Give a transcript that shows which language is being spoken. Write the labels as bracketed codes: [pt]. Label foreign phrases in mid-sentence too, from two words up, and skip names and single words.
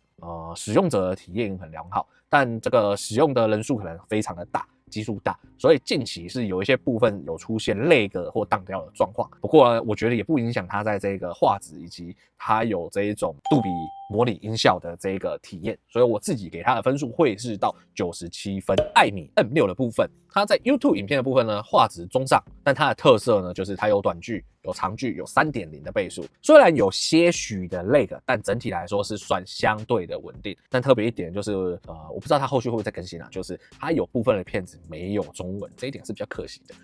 [zh] 使用者的體驗很良好，但這個使用的人數可能非常的大，基數大，所以近期是有一些部分有出現lag或當掉的狀況。不過呢，我覺得也不影響它在这個畫質以及它有這一種杜比模擬音效的這個體驗，所以我自己給它的分數會是到97分。艾米 M6 的部分，它在 YouTube 影片的部分呢，畫質中上，但它的特色呢，就是它有短劇、有長劇、有 3.0 的倍數，雖然有些許的lag，但整體來說是算相對的穩定。但特別一點就是我不知道它後續會不會再更新啊，就是它有部分的片子沒有中文，這一點是比較可惜的。